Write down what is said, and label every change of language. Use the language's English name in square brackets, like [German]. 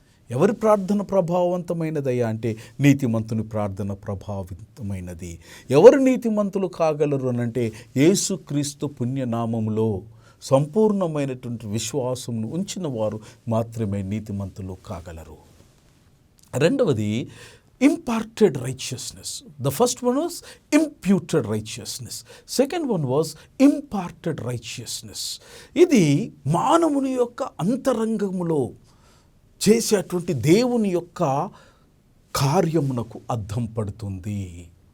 [Telugu] ఎవరి ప్రార్థన ప్రభావవంతమైనదయ్యా అంటే నీతిమంతుని ప్రార్థన ప్రభావితమైనది. ఎవరు నీతిమంతులు కాగలరు అనంటే యేసుక్రీస్తు పుణ్యనామములో సంపూర్ణమైనటువంటి విశ్వాసమును ఉంచిన వారు మాత్రమే నీతిమంతులు కాగలరు. రెండవది [English] imparted righteousness. The first one was imputed righteousness. Second one was imparted righteousness. [Telugu] ఇది మానవుని యొక్క అంతరంగములో చేసేటువంటి దేవుని యొక్క కార్యమునకు అద్దం పడుతుంది.